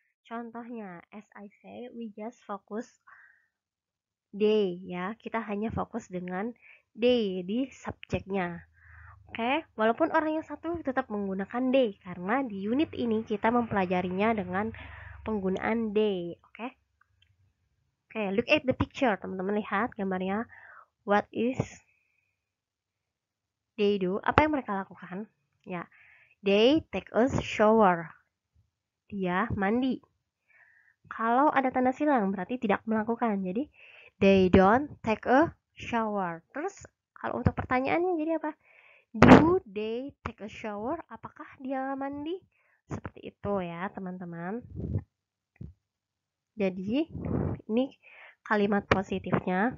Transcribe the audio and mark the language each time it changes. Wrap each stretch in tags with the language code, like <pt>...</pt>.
<id>Contohnya,</id> <en>as I say, we just focus they ya.</en> <id>Kita hanya fokus dengan they di subjeknya. Oke, walaupun orang yang satu tetap menggunakan they karena di unit ini kita mempelajarinya dengan penggunaan they.</id> <en>Oke. Oke, look at the picture.</en> <id>Teman-teman lihat gambarnya.</id> <en>What is they do?</en> <id>Apa yang mereka lakukan? Ya.</id> <en>They take a shower.</en> <id>Dia mandi. Kalau ada tanda silang berarti tidak melakukan. Jadi</id> <en>they don't take a shower.</en> <id>Terus kalau untuk pertanyaannya jadi apa?</id> <en>Do they take a shower?</en> <id>Apakah dia mandi? Seperti itu ya teman-teman. Jadi ini kalimat positifnya.</id>